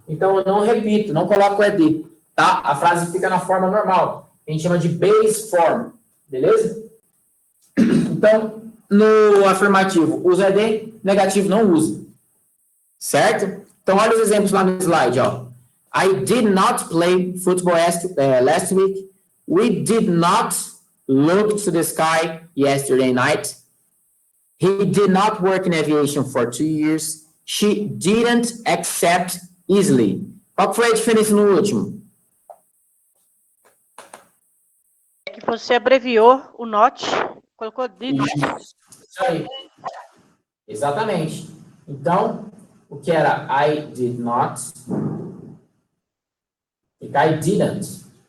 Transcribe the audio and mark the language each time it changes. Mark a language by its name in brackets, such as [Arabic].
[Portuguese] Então, eu não repito, não coloco o ED. Tá? A frase fica na forma normal. A gente chama de base form. Beleza? Então, no afirmativo, usa ED. Negativo, não usa. Certo? Então, olha os exemplos lá no slide. Ó. [English] I did not play football last week. We did not look to the sky yesterday night. He did not work in aviation for 2 years. She didn't accept easily. [Portuguese] Qual foi a diferença no último? É que você abreviou o not, colocou did. Isso aí. Exatamente. Então, o que era I did not, fica I didn't.